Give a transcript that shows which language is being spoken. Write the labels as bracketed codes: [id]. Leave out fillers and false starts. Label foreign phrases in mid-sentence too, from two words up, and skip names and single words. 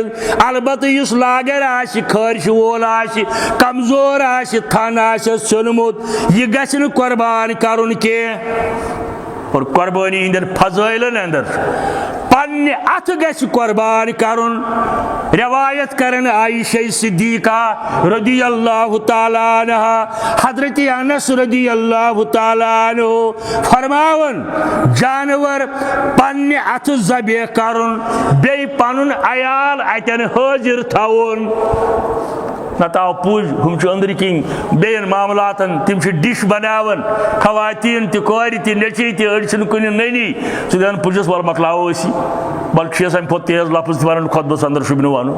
[ks] البتہ یُس لاگر آسہِ خٲرِشہِ وول آسہِ کمزور آسہِ تھن آسٮ۪س ژھیوٚنمُت یہِ گژھِ نہٕ قۄربان کرُن کینٛہہ. اور قۄربٲنی ہٕنٛدٮ۪ن فضٲیلن اندر پننہِ اتھٕ گژھِ قۄربان کرُن. روایت کرن عائشہ صدیقہ [ar] رضی اللہ تعالیٰ عنہا [ks] حضرت انس [ar] رضی اللہ تعالیٰ عنہ [ks] فرماون جانور پننہِ اتھٕ ذبح کرُن بیٚیہِ پنُن عیال اتٮ۪ن حٲضِر تھاوُن. نتہٕ آو پُج ہُم چھِ أنٛدرۍ کِنۍ بیٚیَن معاملاتن تِم چھِ ڈِش بناوان خواتیٖن تہِ کورِ تہِ نیٚچِوۍ تہِ أڑۍ چھِنہٕ کُنہِ نٔنی سُہ دپان پُجس وَلہٕ مۄکلاوو أسی بلکہِ چھِ اَمہِ کھۄتہٕ تیز لفظ تہِ وَنان خۄطبس اندر چھُ نہٕ وَنُن.